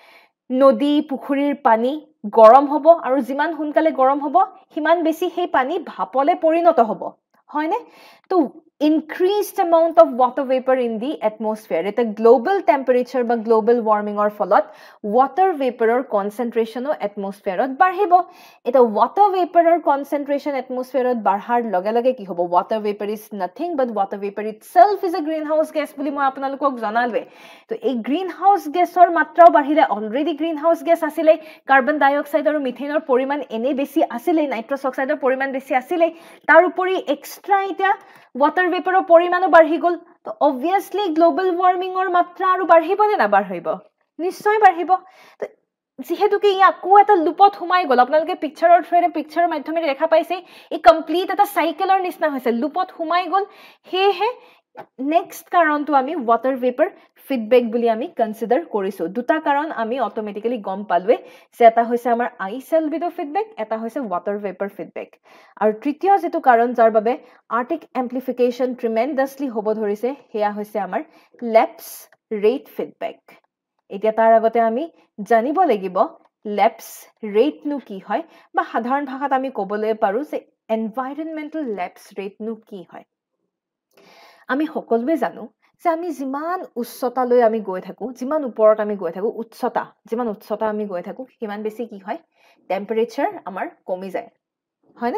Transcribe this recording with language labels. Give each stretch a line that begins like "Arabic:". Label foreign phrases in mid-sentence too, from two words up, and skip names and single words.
Assamese: নদী পুখুৰীৰ পানী গৰম হ'ব আৰু যিমান সোনকালে গৰম হ'ব সিমান বেছি সেই পানী ভাপলে পৰিণত হ'ব হয়নে তো
English: increased amount of water vapor in the atmosphere
Assamese: এটা
English: global temperature
Assamese: বা
English: global warming or
Assamese: ফলত
English: water vapor concentration atmosphere
Assamese: বাঢ়িব এটা
English: water vapor concentration atmosphere
Assamese: বাঢ়াৰ লগে লগে কি হ'ব
English: water vapor is nothing but water vapor itself is a greenhouse gas
Assamese: বুলি মই আপোনালোকক জনালৱে তো এই
English: greenhouse gas
Assamese: ৰ মাত্ৰাও বাঢ়িলে অলৰেডি
English: greenhouse gas
Assamese: আছিলে
English: carbon dioxide
Assamese: আৰু মিথেনৰ পৰিমাণ এনে বেছি আছিলে
English: nitrous oxideৰ
Assamese: পৰিমাণ বেছি আছিলে তাৰ উপৰি এক্সট্ৰা এটা
English: water vapor
Assamese: পৰিমাণো বাঢ়ি গল তো
English: obviously global warming
Assamese: or মাত্ৰা আৰু বাঢ়িব নে না বাঢ়িব নিশ্চয় বাঢ়িব তো যেহেতুকে ই আকৌ এটা লুপত সোমাই গল আপোনালোকে পিকচাৰৰ থ্ৰুৰে পিকচাৰৰ মাধ্যমেৰে দেখা পাইছে ই কমপ্লিট এটা সাইকেলৰ নিচিনা হৈছে লুপত সোমাই গল হেহে নেক্সট কাৰণটো আমি
English: water vapor feedback
Assamese: বুলি আমি কনসিডাৰ কৰিছো দুটা কাৰণ আমি অটোমেটিক্যালি গম পালৱে যে এটা হৈছে আমাৰ
English: ice albedo feedback
Assamese: এটা হৈছে
English: water vapor feedback
Assamese: আৰু তৃতীয় যেটো কাৰণ যাৰ বাবে
English: Arctic amplification tremendously
Assamese: হ'ব ধৰিছে হেয়া হৈছে আমাৰ
English: lapse rate feedback
Assamese: এতিয়া তাৰ আগতে আমি জানিব লাগিব
English: lapse rate
Assamese: নু কি হয় বা সাধাৰণ ভাষাত আমি ক'বলৈ পাৰো যে
English: environmental lapse rate
Assamese: নু কি হয় আমি সকলোৱে জানো যে আমি যিমান উচ্চতালৈ আমি গৈ থাকো, যিমান ওপৰত আমি গৈ থাকো, যিমান উচ্চতা আমি গৈ থাকো, সিমান বেছি কি হয়, টেম্পাৰেচাৰ আমাৰ কমি যায়, হয় নে?